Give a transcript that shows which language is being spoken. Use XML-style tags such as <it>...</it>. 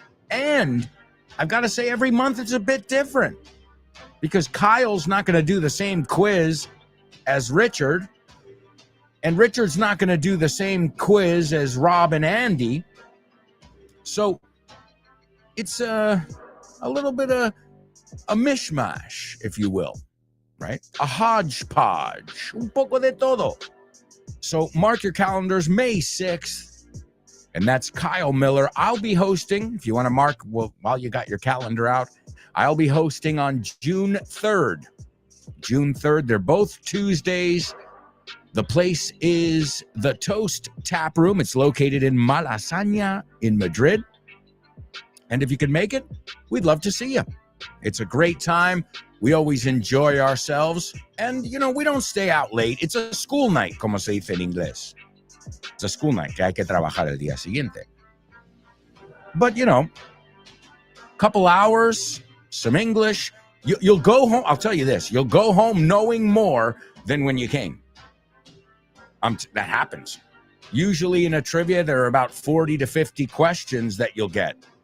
<en>And I've got to say, every month it's a bit different because Kyle's not going to do the same quiz as Richard, and Richard's not going to do the same quiz as Rob and Andy. So it's a little bit of a mishmash, if you will, right? A hodgepodge,</en> <es>un poco de todo.</es> <en>So mark your calendars, May 6th. And that's Kyle Miller. I'll be hosting, if you want to mark while you got your calendar out, I'll be hosting on June 3rd. June 3rd. They're both Tuesdays. The place is the Toast Tap Room. It's located in Malasaña in Madrid. And if you can make it, we'd love to see you. It's a great time. We always enjoy ourselves. And, we don't stay out late. It's a school night,</en> <es>como se dice en inglés. It's a school night, que hay que trabajar el día siguiente.</es> <en>But, couple hours, some English. You'll go home. I'll tell you this. You'll go home knowing more than when you came. That happens. Usually in a trivia, there are about 40 to 50 questions that you'll get.</en>